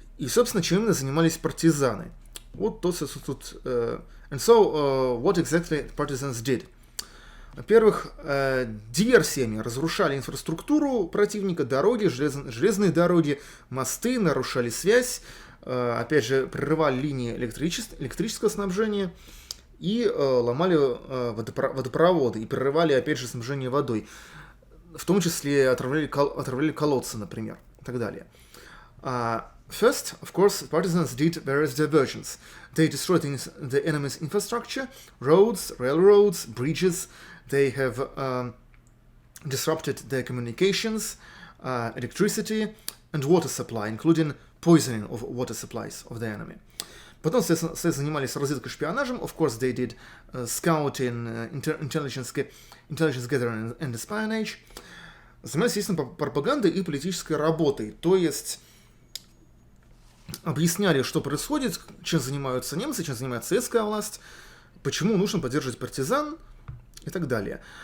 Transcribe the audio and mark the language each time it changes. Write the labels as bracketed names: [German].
[Russian] И, собственно, чем именно занимались партизаны? Вот то, что тут... [English] And so, what exactly partisans did? [Russian] Во-первых, диверсиями разрушали инфраструктуру противника, дороги, железные дороги, мосты, нарушали связь, опять же, прерывали линии электрического снабжения и ломали водопроводы, и прерывали, опять же, снабжение водой. В том числе отравляли колодцы, например, и так далее. [English] First, of course, partisans did various diversions. They destroyed the enemy's infrastructure, roads, railroads, bridges. They have disrupted their communications, electricity, and water supply, including poisoning of water supplies of the enemy. [Russian] Потом, соответственно, занимались разведкой, шпионажем. [English] Of course, they did scouting, intelligence gathering and espionage. [Russian] Занимались, естественно, пропагандой и политической работой. То есть объясняли, что происходит, чем занимаются немцы, чем занимается советская власть, почему нужно поддерживать партизан и так далее.